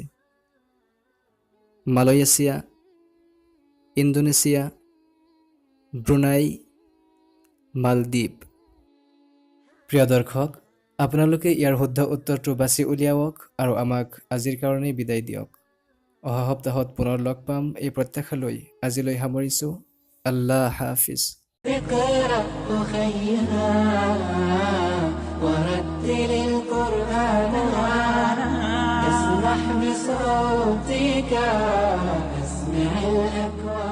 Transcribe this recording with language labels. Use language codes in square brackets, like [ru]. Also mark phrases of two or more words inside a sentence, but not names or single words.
[as] মালয়েছিয়া, ইণ্ডোনেছিয়া, ব্ৰুনাই, মালদ্বীপ। প্ৰিয় দৰ্শক, আপোনালোকে ইয়াৰ শুদ্ধ উত্তৰটো বাছি উলিয়াওক আৰু আমাক আজিৰ কাৰণেই বিদায় দিয়ক। অহা সপ্তাহত পুনৰ লগ পাম এই প্ৰত্যাশালৈ আজিলৈ সামৰিছোঁ। আল্লাহ হাফিজ। [ar] اقرأ خيرا رتل القرآن اسمح بصوتك، أسمع الأكوان